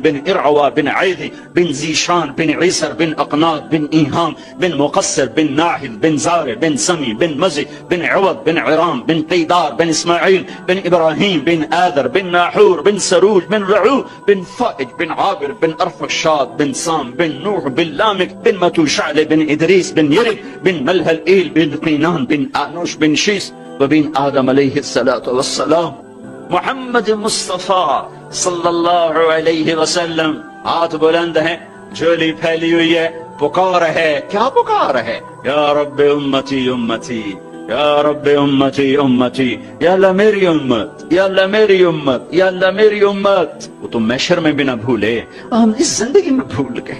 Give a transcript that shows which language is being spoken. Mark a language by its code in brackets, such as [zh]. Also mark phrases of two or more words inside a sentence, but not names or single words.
[hi] बिन इरअवा बिन ऐदी बिन जीशान बिन ईसर बिन अकनाद बिन ईहाम बिन मुकस्सर बिन नाहिद बिन जार बिन समी बिन मजी बिन अवद बिन इराम बिन क़ीदार बिन इस्माइल बिन इब्राहिम बिन आदर बिन नाहूर बिन सरूज बिन रऊ बिन फाइज बिन आबिर बिन अरफशाद बिन साम बिन नूह बिन लामिक बिन मतूशाले बिन इदरीस बिन यरिक बिन मलहल ईल बिन क़ीनान बिन आनुश बिन शीस व बिन आदम [ar] عليه الصلاة والسلام. [hi] मोहम्मद मुस्तफा [ar] صلى الله عليه وسلم [hi] हाथ बुलंद है, झोली फैली हुई है, पुकार है। क्या पुकार है? [ar] يا رب أمتي أمتي, يا رب أمتي أمتي, [hi] या अल्लाह मेरी उम्मत, या अल्लाह मेरी उम्मत, या अल्लाह मेरी उम्मत। वो तो महशर में भी ना भूले, हम इस जिंदगी में भूल गए।